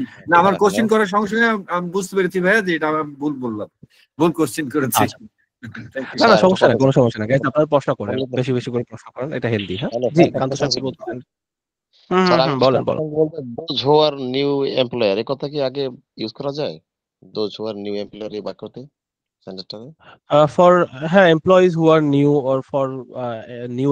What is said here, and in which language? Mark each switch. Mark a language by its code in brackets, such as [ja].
[bn] না আমার কোশ্চেন করার সঙ্গে সঙ্গে আমি বুঝতে পেরেছি ভাইয়া যে এটা আমি ভুল বললাম, ভুল কোশ্চেন করেছি। আচ্ছা, না না সমস্যা নাই, কোনো সমস্যা নাই গাইস, আপনারা প্রশ্ন করেন, বেশি বেশি করে প্রশ্ন করেন, এটা হেলদি। হ্যাঁ জি, কান্ত স্যার কি বলতেছেন? স্যার আমি বলেন বলেন। বলতে [en] those who are new employer [bn] এই কথা কি আগে ইউজ করা যায়? [en] those who are new employer [bn] এই বাক্যতে, সেন্টেন্সটাতে [en] for হ্যাঁ employees who are new or for new